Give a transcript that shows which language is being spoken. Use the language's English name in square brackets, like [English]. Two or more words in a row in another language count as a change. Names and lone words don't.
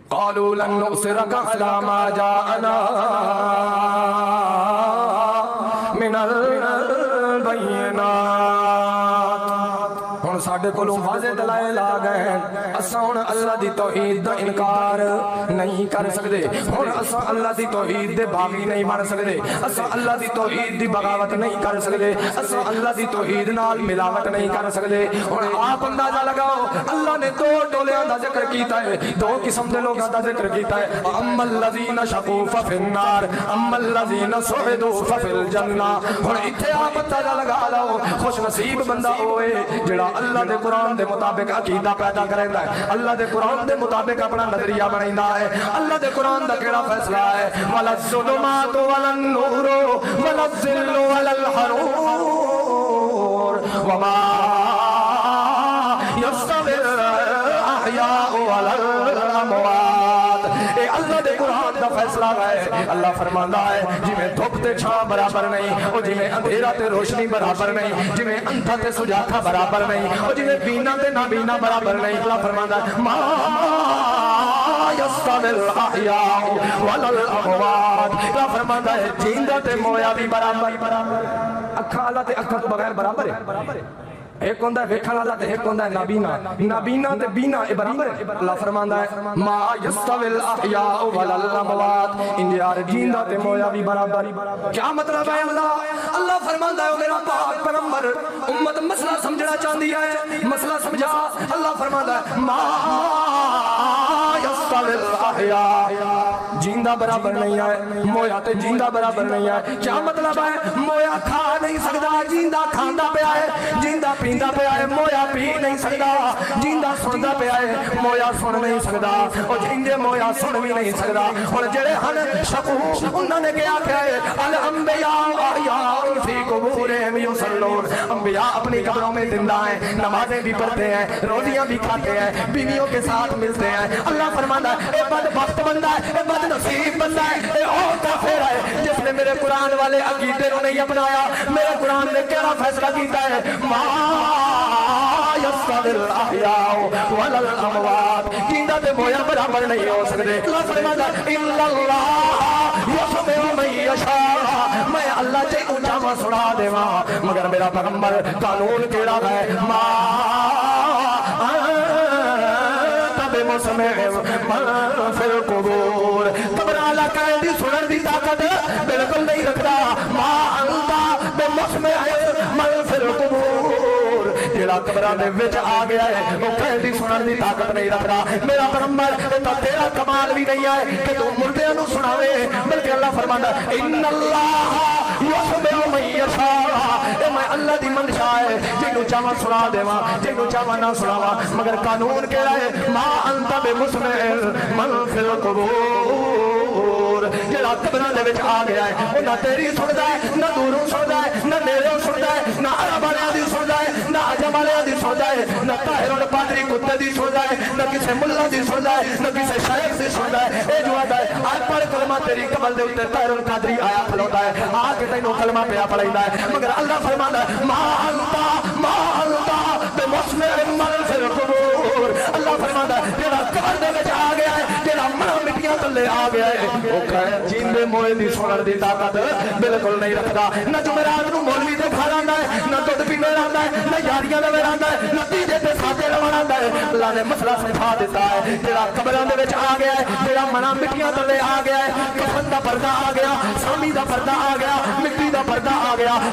[Arabic] قالوا لن نؤثرك على ما جاءنا من البينات. [Punjabi] ہن ساڈے کولوں واضح دلائل آ گئے ہیں. اساں ہن اللہ دی توحید دا انکار نہیں کر سکدے. ہن اساں اللہ دی توحید دے باغی نہیں بن سکدے. اساں اللہ دی توحید دی بغاوت نہیں کر سکدے. اساں اللہ دی توحید نال ملاوٹ نہیں کر سکدے. ہن آپ اندازہ لگاؤ اللہ نے دو ٹولیاں دا ذکر کیتا ہے, دو قسم دے لوگاں دا ذکر کیتا ہے. [Arabic] اما الذین شقوا ففی النار اما الذین سعدوا ففی الجنہ. [Punjabi] ہن ایتھے آپ اندازہ لگا لو خوش نصیب بندہ ہوئے جڑا اللہ دے قرآن دے مطابق عقیدہ پیدا کریندا ہے, اللہ دے قرآن دے مطابق اپنا نظریہ بنائندا ہے. اللہ دے قرآن دا کیڑا فیصلہ ہے؟ [Arabic] ولا الظلمات ولا النور ولا الظل ولا الحرور وما يستوي الاحياء ولا الاموات. [Punjabi] اے اللہ دے قرآن دا فیصلہ ہے. اللہ فرماندا ہے جویں دھوپ تے چھاں برابر نہیں, او جویں اندھیرا تے روشنی برابر نہیں, جویں اندھا تے سجاکھا برابر نہیں, او جویں بینا تے نابینا برابر نہیں. اللہ فرماندا ہے [Arabic] ما يستوي الاحياء ولا الاموات. [Punjabi] اللہ فرماندا ہے جیندا تے مویا بھی برابر. اکھاں اللہ تے اکھاں تو بغیر برابر ہے. ایک ہوندا ہے ویکھن والا تے ایک ہوندا ہے نابینا. نابینا تے بینا اے برابر ہے. اللہ فرماندا ہے [Arabic] ما یستوی الاحیاء ولا الاموات. [Punjabi] ان یار جیندا تے مویا بھی برابر. کیا مطلب ہے؟ اللہ فرماندا ہے میرا پاک پیغمبر امت مسئلہ سمجھنا چاہندی ہے, مسئلہ سمجھا. اللہ فرماندا ہے [Arabic] ما یستوی الاحیاء [Punjabi] جیندہ برابر نہیں ہے, مویا تے جیندہ برابر نہیں ہے. کیا مطلب ہے؟ مویا کھا نہیں سکدا, جیندہ کھاندا پیا ہے. جیندہ پیندا پیا ہے, مویا پی نہیں سکدا. جیندہ سندا پیا ہے, مویا سن نہیں سکدا. او جیندے مویا سن بھی نہیں سکدا. ہن جڑے ہن شقو انہاں نے کیا کہا ہے [Arabic] الانبیاء احیاء فی قبورہم یصلون. [Urdu] انبیاء اپنی قبروں میں زندہ ہیں, نمازیں بھی پڑھتے ہیں, روزیاں بھی کھاتے ہیں, بیویوں کے ساتھ ملتے ہیں. اللہ فرماتا ہے اے بدبخت بندہ ہے, اے بد نصیب بندہ ہے, اے اور کافر ہے جس نے میرے قرآن والے عقیدے کو نہیں اپنایا. [Punjabi] میرے قرآن نے کیا فیصلہ کیتا ہے؟ [Arabic] ما یستوی الاحیاء ولا الاموات. [Punjabi] جیندہ تے مویا برابر نہیں ہو سکتے. [Urdu] اللہ فرماتا ہے [Arabic] الا اللہ یسمع من یشاء. [Punjabi] میں اللہ جے اونچا وا سنا دیواں مگر میرا پیغمبر قانون کیڑا ہے؟ [Arabic] ما مسمع من فی القبور. [Punjabi] قبر والا قائد سنن دی طاقت بالکل نہیں رکھتا. [Arabic] ما انت بمسمع من فی القبور. [Punjabi] جڑا قبراں دے وچ آ گیا ہے وہ قائد سنن دی طاقت نہیں رکھتا. میرا پیغمبر تے تیرا کمال بھی نہیں ہے کہ تو مردیاں نو سناوے, بلکہ اللہ فرماندا [Arabic] ان اللہ یسمع من یشاء. [Punjabi] اے میں اللہ دی منشا ہے جنوں چاہواں سنا دیواں, جنوں چاہواں نہ سناواں. مگر قانون کیڑا ہے؟ [Arabic] ما انت بمسمع من فی القبور. [Punjabi] جڑا قبراں دے وچ آ گیا ہے او نہ تیری سندا ہے, نہ دوروں سندا ہے, نہ نیڑوں سندا ہے, نہ عرب والیاں دی سندا ہے, نہ عجم والیاں دی سندا ہے, نہ طاہر القادری کتے دی سندا ہے, نہ کسے ملا دی سندا ہے, نہ کسے شیخ دی سندا ہے. اے جو آتا ہے آج پڑھ کلمہ تیری قبر دے اوتے طاہر القادری آیا کھلوتا ہے, آ کے تینوں کلمہ پیا پڑھیندا ہے. مگر اللہ فرماندا ہے [Arabic] ما انت بمسمع من فی القبور. [Punjabi] اللہ فرماندا ہے جڑا قبر دے وچ آ گیا ہے, جڑا مڑا مٹیاں تلے آ گیا ہے, او کہے جیندے موئے دی سنن دی طاقت بالکل نہیں رکھدا. نہ جمعرات نو مولوی دے گھر آندا ہے, نہ دودھ پینے آندا ہے, نہ یاریاں لے آندا ہے, نہ تیجے تے ساتے لوان آندا ہے. اللہ نے مسئلہ سمجھا دیتا ہے جڑا قبراں دے وچ آ گیا ہے, جڑا مڑا مٹیاں تلے آ گیا ہے, کفن دا پردہ آ گیا, سامی دا پردہ آ گیا, مٹی دا پردہ آ گیا.